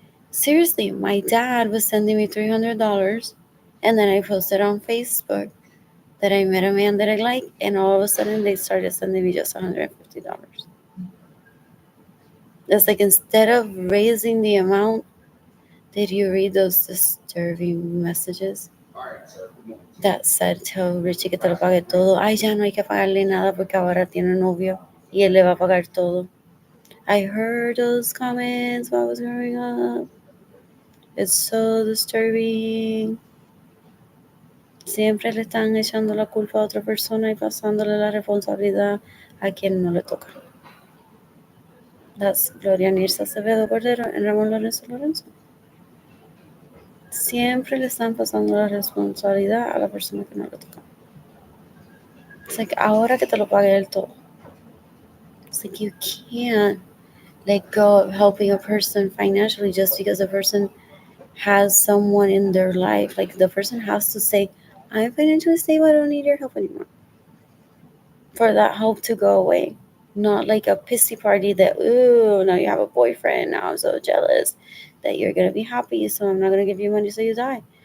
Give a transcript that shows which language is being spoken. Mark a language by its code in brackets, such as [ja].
[en] Seriously, my dad was sending me $300 and then I posted on Facebook that I met a man that I like, and all of a sudden they started sending me just $150. It's like instead of raising the amount, did you read those disturbing messages that said, tell Richie [es] que te lo pague todo? Ay, ya no hay que pagarle nada porque ahora tiene novio y él le va a pagar todo. [en] I heard those comments while I was growing up. It's so disturbing. [es] Siempre le están echando la culpa a otra persona y pasándole la responsabilidad a quien no le toca. [en] That's Gloria Nirsa Acevedo Cordero and Ramón Lorenzo Lorenzo. [es] Siempre le están pasando la responsabilidad a la persona que no le toca. [en] It's like, [es] ahora que te lo pague el todo. [en] It's like you can't let go of helping a person financially just because a person has someone in their life. Like the person has to say, I'm financially stable, I don't need your help anymore. For that help to go away. Not like a pissy party that, ooh, now you have a boyfriend, now I'm so jealous that you're gonna be happy, so I'm not gonna give you money so you die.